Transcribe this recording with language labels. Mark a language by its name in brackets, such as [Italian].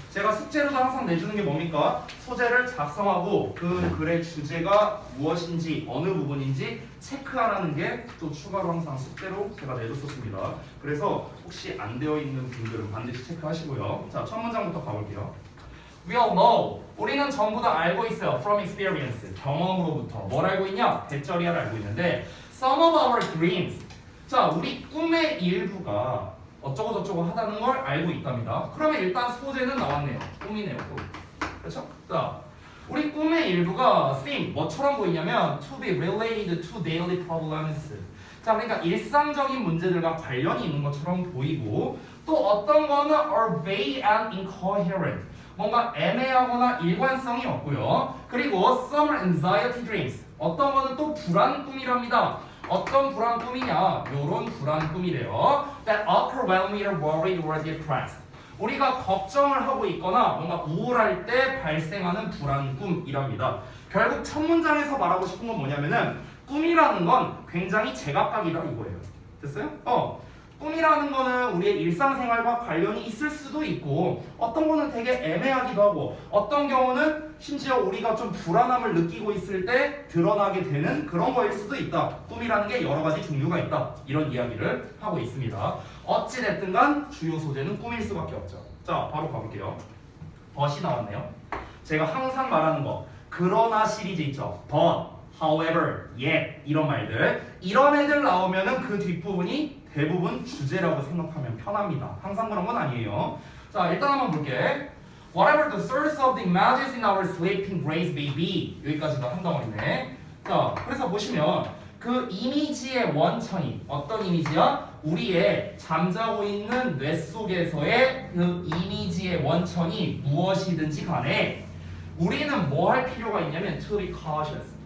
[Korean] 제가 숙제로도 항상 내주는 게 뭡니까? 소재를 작성하고 그 글의 주제가 무엇인지 어느 부분인지 체크하라는 게 또 추가로 항상 숙제로 제가 내줬었습니다. 그래서 혹시 안 되어 있는 분들은 반드시 체크하시고요. 자, 첫 문장부터 가볼게요. [English] We all know. [Korean] 우리는 전부 다 알고 있어요. [English] From experience. [Korean] 경험으로부터. 뭘 알고 있냐? 대절이야를 알고 있는데 [English] Some of our dreams. [Korean] 자, 우리 꿈의 일부가 어쩌고 저쩌고 하다는 걸 알고 있답니다. 그러면 일단 소재는 나왔네요. 꿈이네요. 꿈. 그렇죠? 자, 우리 꿈의 일부가 [English] seem [Korean] 뭐처럼 보이냐면 [English] to be related to daily problems. [Korean] 자, 그러니까 일상적인 문제들과 관련이 있는 것처럼 보이고 또 어떤 거는 [English] are vague and incoherent. [Korean] 뭔가 애매하거나 일관성이 없고요. 그리고 [English] some anxiety dreams. [Korean] 어떤 거는 또 불안 꿈이랍니다. 어떤 불안 꿈이냐? 요런 불안 꿈이래요. [English] That occur when we are worried or depressed. [Korean] 우리가 걱정을 하고 있거나 뭔가 우울할 때 발생하는 불안 꿈이랍니다. 결국 첫 문장에서 말하고 싶은 건 뭐냐면은 꿈이라는 건 굉장히 제각각이다 이거예요. 됐어요? 꿈이라는 거는 우리의 일상생활과 관련이 있을 수도 있고 어떤 거는 되게 애매하기도 하고 어떤 경우는 심지어 우리가 좀 불안함을 느끼고 있을 때 드러나게 되는 그런 거일 수도 있다. 꿈이라는 게 여러 가지 종류가 있다. 이런 이야기를 하고 있습니다. 어찌됐든 간 주요 소재는 꿈일 수밖에 없죠. 자, 바로 가볼게요. but이 나왔네요. 제가 항상 말하는 거 그러나 시리즈 있죠. but, however, yet 이런 말들 이런 애들 나오면은 그 뒷부분이 대부분 주제라고 생각하면 편합니다. 항상 그런 건 아니에요. 자, 일단 한번 볼게. [English] Whatever the source of the images in our sleeping brains may be. [Korean] 여기까지가 한 덩어리네. 자, 그래서 보시면 그 이미지의 원천이 어떤 이미지야? 우리의 잠자고 있는 뇌 속에서의 그 이미지의 원천이 무엇이든지 간에 우리는 뭐 할 필요가 있냐면 [English] to be cautious.